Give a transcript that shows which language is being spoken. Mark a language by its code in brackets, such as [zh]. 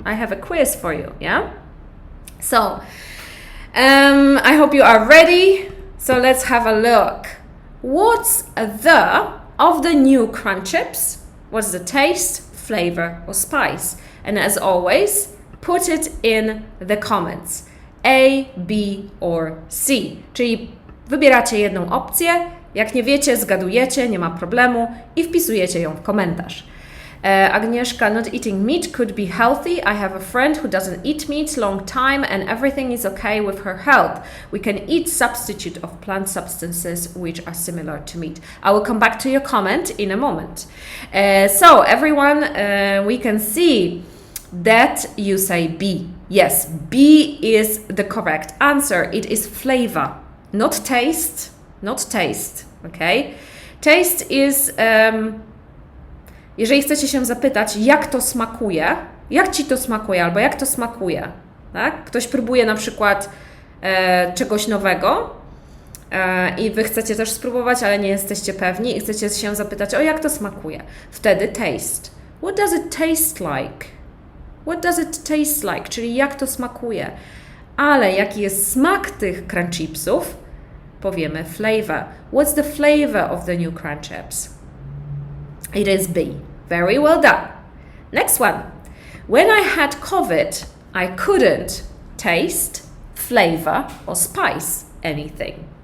[en] Yeah? So, I hope you are ready. So let's have a look. What's the of the new crunch chips? What's the taste, flavor, or spice? And as always, put it in the comments. A, B, or C. [pl] Czyli wybieracie jedną opcję, jak nie wiecie, zgadujecie, nie ma problemu i wpisujecie ją w komentarz. [en] Agnieszka, not eating meat could be healthy. I have a friend who doesn't eat meat long time and everything is okay with her health. We can eat substitute of plant substances which are similar to meat. I will come back to your comment in a moment. So everyone, we can see that you say B. Yes, B is the correct answer. It is flavor, not taste, okay? Taste is... [pl] Jeżeli chcecie się zapytać, jak to smakuje, jak Ci to smakuje, albo jak to smakuje, tak? Ktoś próbuje na przykład czegoś nowego i Wy chcecie też spróbować, ale nie jesteście pewni i chcecie się zapytać, o jak to smakuje. Wtedy [en] taste. What does it taste like? What does it taste like? [pl] Czyli jak to smakuje. Ale jaki jest smak tych crunch chipsów? Powiemy flavor. [en] What's the flavor of the new crunch chips? It is B. Very well done. Next one. When I had COVID, I couldn't taste, flavor, or spice anything.